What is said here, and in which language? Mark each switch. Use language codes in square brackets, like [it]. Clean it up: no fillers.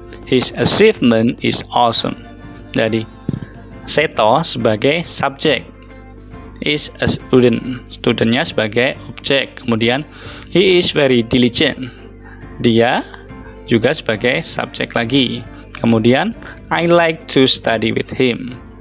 [en] His achievement is awesome. [id] Jadi, Seto sebagai subjek, [en] is a student, [id] studentnya sebagai objek. [en] Kemudian, he is very diligent. [id] Dia juga sebagai subjek lagi. [en] Kemudian, I like to study with him.